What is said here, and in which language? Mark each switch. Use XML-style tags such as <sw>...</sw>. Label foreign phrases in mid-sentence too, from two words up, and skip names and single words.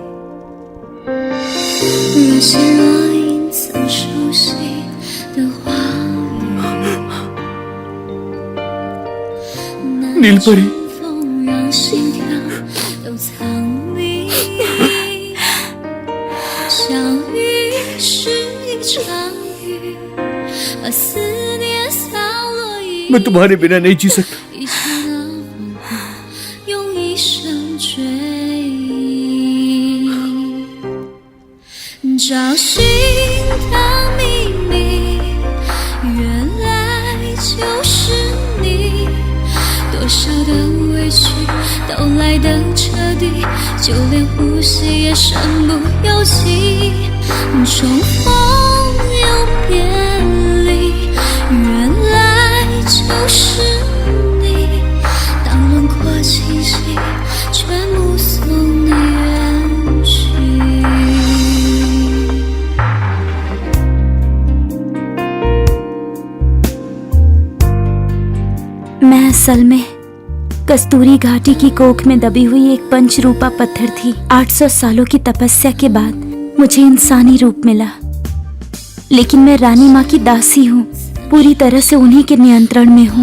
<zh>若即若隐，曾熟悉的话语，</zh> <hi>नीलपरी,</hi> <zh>风让心跳都藏匿。相遇是一场雨，把思念洒落一地。</zh> <hi>मैं तुम्हारे बिना नहीं जी सकता।</hi> <zh>一刹那模糊，用一生追忆，找寻的秘密，原来就是你。多少的委屈都来得彻底，就连呼吸也身不由己。重逢又别离，原来就是你。当轮廓清晰，却目送你远去。</zh> <hi>मैं असल में कस्तूरी घाटी की कोख में दबी हुई एक पंचरूपा पत्थर थी। 800 सालों की तपस्या के बाद मुझे इंसानी रूप मिला, लेकिन मैं रानी माँ की दासी हूँ, पूरी तरह से उन्हीं के नियंत्रण में हूँ।</hi>